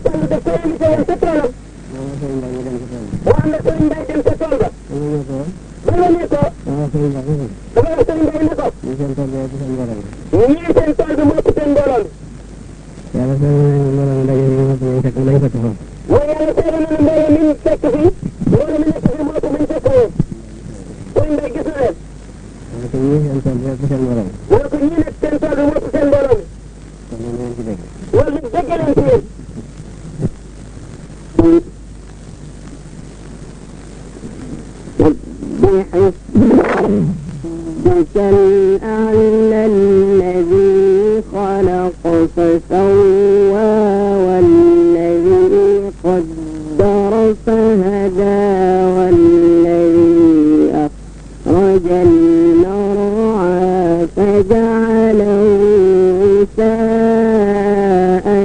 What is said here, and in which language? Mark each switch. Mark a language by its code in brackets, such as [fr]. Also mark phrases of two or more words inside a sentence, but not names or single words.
[wo] Fallu def ko invité woon sa toolam boo ànd ak sëriñ Mbay dem sa tool ba ba nga ne ko dama ne sëriñ Mbay ne ko ñii seen tool bi moo ëpp seen mbooloo bi yàlla seetlu nañu fekk foofu mooy yàlla seetlu nañu mbooloo mi fekk fii mbooloo mi nekk fii moo ëpp mi fekk woon sëriñ Mbay gis na leen mu ne ko ñii seen tool bi moo ëpp seen mbooloo mi mu ne ko ñii nag seen tool bi moo ëpp seen mbooloo mi loolu dëgg leen ci yéen [ar] ربك الأعلى الذي خلق فسوى والذي قدر فهدى والذي أخرج المرعى فجعله غثاء